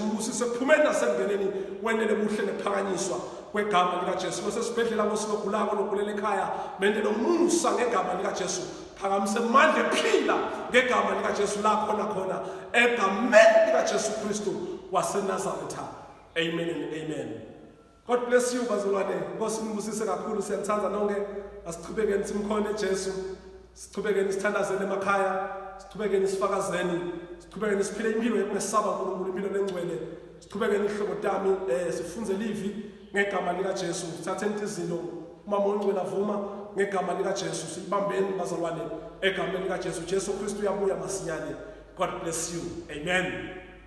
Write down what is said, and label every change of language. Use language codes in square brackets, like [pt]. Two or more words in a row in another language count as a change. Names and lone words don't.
[ss] Umbusise kuphumeni nasemndeneni, wenele buhle nephakanyiswa kwegama likaJesu. Nosesibhedlela Nkosi logulako logulela ekhaya, mendela umusa ngegama likaJesu. Phakamise mandla ephila ngegama likaJesu la khona egameni likaJesu Kristu waseNazaretha. [en] Amen and amen. God bless you bazalwane. [ss] Nkosi nimbusise kakhulu, siyathanda nonke. Asichubekeni simkhone Jesu, sichubekeni sithandazeni emakhaya, sichubekeni sifakazeni, sichubekeni siphile impilo yokumesaba uNkulunkulu, impilo engcwele, sichubekeni ihlobo tami sifunze livi ngegama likaJesu. Sithatheni izinto uma uNkulunkulu avuma ngegama likaJesu, sibambeni bazalwane egameni likaJesu. Jesu Kristu uyabuya masinyane. [en] God bless you. Amen.